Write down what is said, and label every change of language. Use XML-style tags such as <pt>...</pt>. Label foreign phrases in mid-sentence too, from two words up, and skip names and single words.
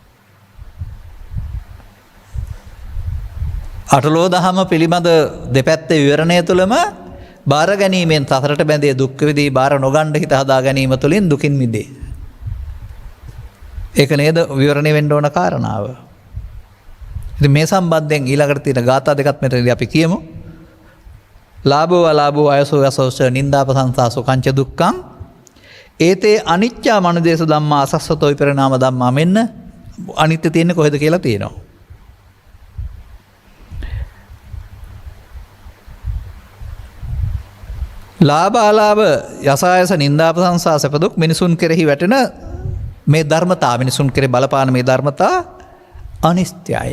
<si>අටලෝ දහම පිළිබඳ දෙපැත්තේ විවරණය තුළම බාර ගැනීමෙන් සසරට බැඳේ දුක් විඳී බාර නොගන්න හිත හදා ගැනීම තුළින් දුකින් මිදේ. ඒක නේද විවරණය වෙන්න ඕන කාරණාව. ඉතින් මේ සම්බන්ධයෙන් ඊළඟට තියෙන ගාථා දෙකක් මෙතනදී අපි කියමු.</si> <pi>ලාභෝ අලාභෝ අයසෝ යසෝච නින්දා ප්‍රශංසා සුඛංච දුක්ඛං ඒතේ අනිච්චා මනුදේශ ධම්මා අසස්සතෝ විපරිණාම ධම්මා</pi> <si>මෙන්න අනිත්‍ය තියෙන්නේ කොහෙද කියලා තියෙනවා. ලාභ අලාභ යසායස නින්දා ප්‍රශංසා සැප දුක් මිනිසුන් කෙරෙහි වැටෙන මේ ධර්මතා, මිනිසුන් කෙරෙහි බලපාන මේ ධර්මතා අනිත්‍යයි.</si>